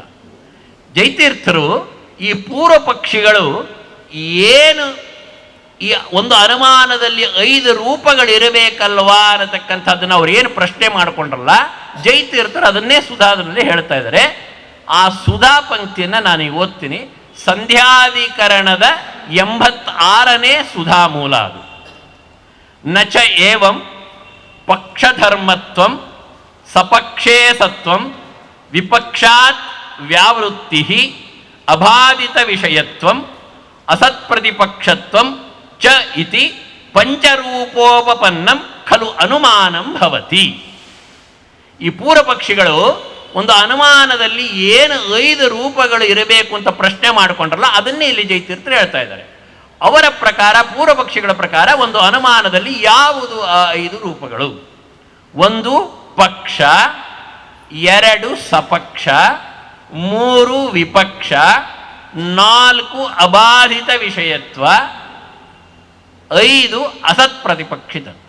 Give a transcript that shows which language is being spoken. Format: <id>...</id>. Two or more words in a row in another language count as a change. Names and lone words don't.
<kn>ಜೈತೀರ್ಥರು ಈ ಪೂರ್ವ ಪಕ್ಷಿಗಳು ಏನು ಈ ಒಂದು ಅನುಮಾನದಲ್ಲಿ 5 ರೂಪಗಳಿರಬೇಕಲ್ವಾ ಅನ್ನತಕ್ಕಂಥದ್ದನ್ನು ಅವ್ರು ಏನು ಪ್ರಶ್ನೆ ಮಾಡಿಕೊಂಡ್ರಲ್ಲ, ಜೈತೀರ್ಥರು ಅದನ್ನೇ ಸುಧಾದಲ್ಲಿ ಹೇಳ್ತಾ ಇದ್ದಾರೆ. ಆ ಸುಧಾ ಪಂಕ್ತಿಯನ್ನು ನಾನೀಗ ಓದ್ತೀನಿ. ಸಂಧ್ಯಾಧಿಕರಣದ 86ನೇ ಸುಧಾ ಮೂಲ ಅದು.</kn> <sa>ನಚ ಏವಂ ಪಕ್ಷಧರ್ಮತ್ವಂ ಸಪಕ್ಷೇ ಸತ್ವಂ ವಿಪಕ್ಷಾತ್ ವ್ಯಾವೃತ್ತಿ ಅಬಾಧಿತ ವಿಷಯತ್ವಂ ಅಸತ್ಪ್ರತಿಪಕ್ಷತ್ವಂ ಚ ಇತಿ ಪಂಚರೂಪೋಪಪನ್ನಂ ಖಲು ಅನುಮಾನಂ ಭವತಿ.</sa> <kn>ಈ ಪೂರ್ವ ಪಕ್ಷಿಗಳು ಒಂದು ಅನುಮಾನದಲ್ಲಿ ಏನು 5 ರೂಪಗಳು ಇರಬೇಕು ಅಂತ ಪ್ರಶ್ನೆ ಮಾಡಿಕೊಂಡ್ರಲ್ಲ, ಅದನ್ನೇ ಇಲ್ಲಿ ಜೈತೀರ್ಥರು ಹೇಳ್ತಾ ಇದ್ದಾರೆ. ಅವರ ಪ್ರಕಾರ, ಪೂರ್ವ ಪಕ್ಷಿಗಳ ಪ್ರಕಾರ, ಒಂದು ಅನುಮಾನದಲ್ಲಿ ಯಾವುದು ಆ 5 ರೂಪಗಳು? 1 ಪಕ್ಷ, 2 ಸಪಕ್ಷ, 3 ವಿಪಕ್ಷ, 4 ಅಬಾಧಿತ ವಿಷಯತ್ವ, 5 ಅಸತ್ ಪ್ರತಿಪಕ್ಷಿತತ್ವ.</kn>